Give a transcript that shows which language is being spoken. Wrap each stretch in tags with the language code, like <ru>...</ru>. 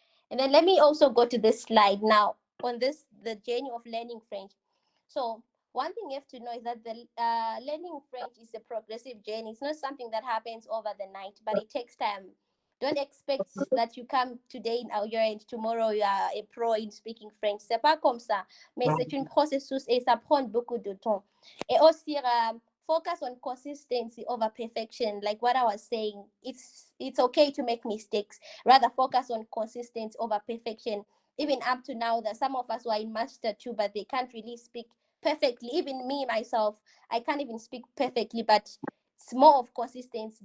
<en>And then let me also go to this slide now on the journey of learning French. So one thing you have to know is that the learning French is a progressive journey. It's not something that happens over the night, but it takes time. Don't expect that you come today in Algeria and tomorrow you are a pro in speaking French.</en> <fr>C'est pas comme ça. Mais c'est un processus et ça prend beaucoup de temps. Et aussi,</fr> <en>focus on consistency over perfection. Like what I was saying, it's okay to make mistakes. Rather focus on consistency over perfection. Even up to now, that some of us who are in master too, but they can't really speak perfectly. Even me myself, I can't even speak perfectly, but it's more of consistency.</en>